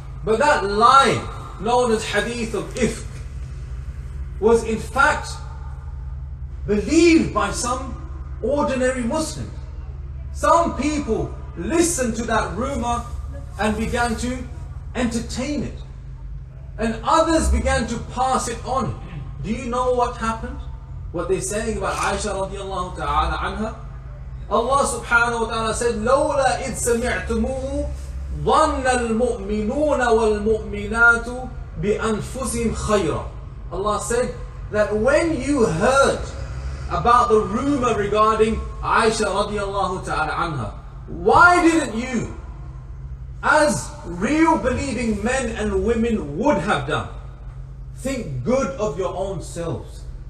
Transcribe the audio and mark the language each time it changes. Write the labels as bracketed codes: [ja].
[en] But that lie, known as hadith of ifk, was in fact believed by some ordinary Muslims. Some people listened to that rumor and began to entertain it. And others began to pass it on. Do you know what happened? What they're saying about Aisha radiallahu ta'ala anha? [ar] Allah subhanahu wa ta'ala said, لَوْلَا إِذْ سَمِعْتُمُوهُ ظَنَّ الْمُؤْمِنُونَ وَالْمُؤْمِنَاتُ بِأَنفُسِهِمْ خَيْرًا. [en] Allah said that when you heard about the rumor regarding Aisha radiallahu ta'ala anha, why didn't you, as real believing men and women would have done, think good of your own selves?